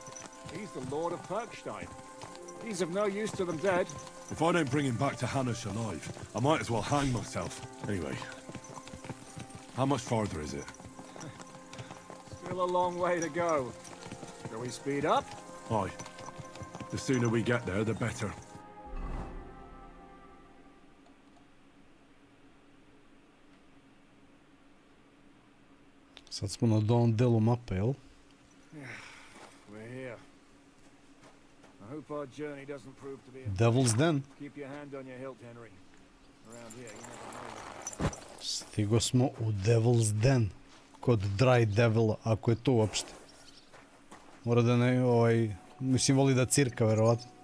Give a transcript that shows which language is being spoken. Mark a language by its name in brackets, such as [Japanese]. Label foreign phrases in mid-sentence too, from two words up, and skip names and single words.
[English] He's the Lord of Perkstein. He's of no use to them dead. If I don't bring him back to Hanush alive, I might as well hang myself. Anyway, how much farther is it? Still a long way to go. Shall we speed up? Aye. The sooner we get there, the better. [Serbian] Sad smo na ovom delu mape, jel? [English] We're here. I hope our journey doesn't prove to be a... Devil's Den. Keep your hand on your hilt, Henry. Around here, you never know. [Serbian] Stigo smo u Devil's Den. Kod Dry Devila, ako je to uopšte. Mora da ne, mislim voli da cirka, verovatno.